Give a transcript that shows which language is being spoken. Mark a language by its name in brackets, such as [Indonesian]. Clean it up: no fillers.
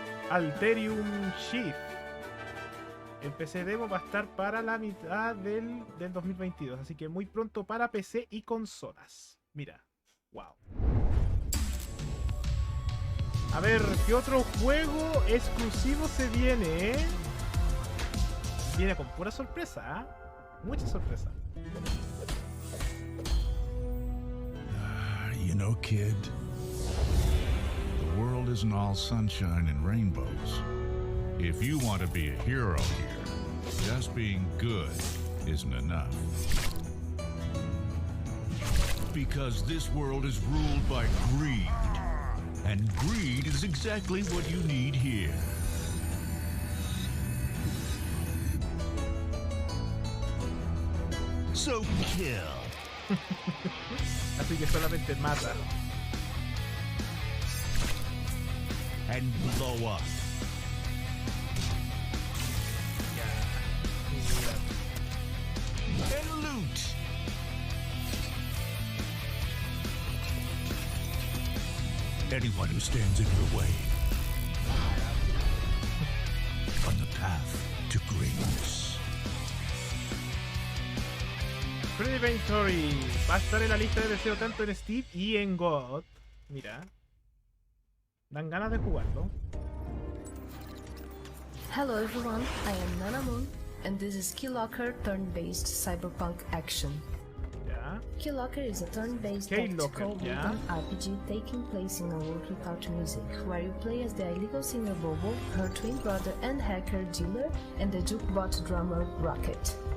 [Spanish] Alterium Shift. El PC demo va a estar para la mitad del 2022, así que muy pronto para PC y consolas. Mira, wow. A ver, ¿qué otro juego exclusivo se viene? Viene con pura sorpresa, ¿eh? Mucha sorpresa. [English] You know, kid, the world isn't all sunshine and rainbows. If you want to be a hero here, just being good isn't enough. Because this world is ruled by greed, and greed is exactly what you need here. So kill. [Spanish] Así que solamente mata. [English] And blow up. And loot. Anyone who stands in your way on the path to greatness. [Spanish] Inventory va a estar en la lista de deseo tanto en Steam y en God. Mira, dan ganas de jugarlo. [English] Hello everyone, I am Nana Moon, and this is Keylocker turn-based cyberpunk action. Yeah. Keylocker is a turn-based tactical rhythm RPG taking place in a world without music, where you play as the illegal singer Bobo, her twin brother and hacker Dealer, and the jukebot drummer Rocket.